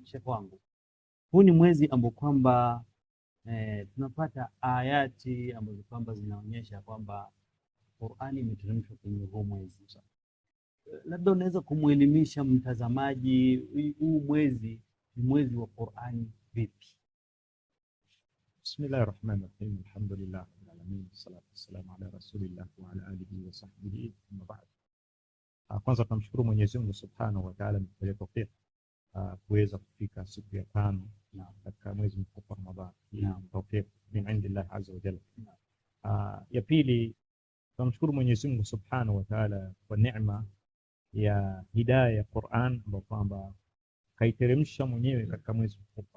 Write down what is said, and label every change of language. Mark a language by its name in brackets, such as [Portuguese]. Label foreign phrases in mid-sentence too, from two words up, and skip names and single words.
[Swahili] Sheikh wangu, huu ni mwezi ambao kwamba tunapata ayati ambazo kwamba zinaonyesha kwamba Qur'ani imeteremshwa kwenye huu mwezi. Labda unaweza kumuelimisha mtazamaji, huu mwezi ni mwezi wa Qur'ani vipi? [Arabic] بسم الله الرحمن الرحيم. الحمد لله رب العالمين الصلاة والسلام على رسول الله وعلى آله وصحبه أما بعد. [Swahili] Kwanza tunamshukuru Mwenyezi Mungu [Arabic] سبحانه وتعالى [Swahili] kwa tawfik kuweza kufika siku ya 5 katika mwezi mtukufu wa Ramadhani. [Arabic] توفيق من عند الله عز وجل. [Swahili] Ya pili, tunamshukuru Mwenyezi Mungu [Arabic] سبحانه وتعالى [Swahili] kwa neema ya hidayah ya Qur'an ambayo kwamba kaiteremsha mwenyewe katika mwezi mtukufu.